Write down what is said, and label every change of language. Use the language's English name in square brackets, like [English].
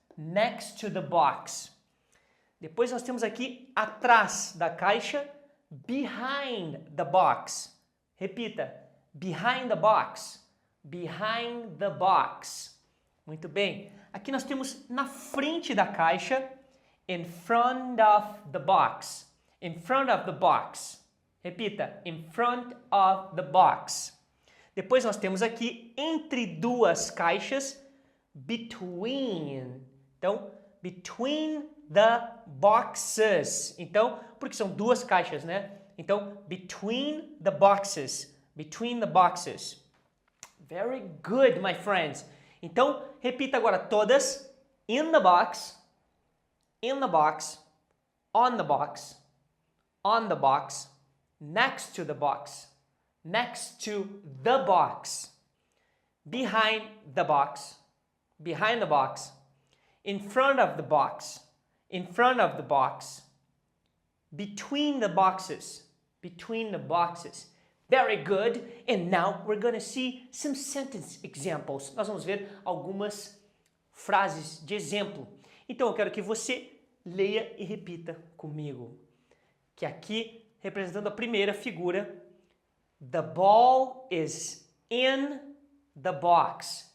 [English] Next to the box. [Portuguese] Depois nós temos aqui atrás da caixa, [English] behind the box. [Portuguese] Repita, [English] behind the box. Behind the box. [Portuguese] Muito bem. Aqui nós temos na frente da caixa, [English] in front of the box. In front of the box. [Portuguese] Repita, [English] in front of the box. [Portuguese] Depois nós temos aqui, entre duas caixas, between. Então, [English] between the boxes. [Portuguese] Então, porque são duas caixas, né? Então, [English] between the boxes. Between the boxes. Very good, my friends. [Portuguese] Então, repita agora todas. [English] In the box. In the box. On the box. On the box. Next to the box. Next to the box. Behind the box. Behind the box. In front of the box. In front of the box. Between the boxes. Between the boxes. Very good. And now we're going to see some sentence examples. [Portuguese] Nós vamos ver algumas frases de exemplo. Então eu quero que você leia e repita comigo. Que aqui, representando a primeira figura, [English] the ball is in the box.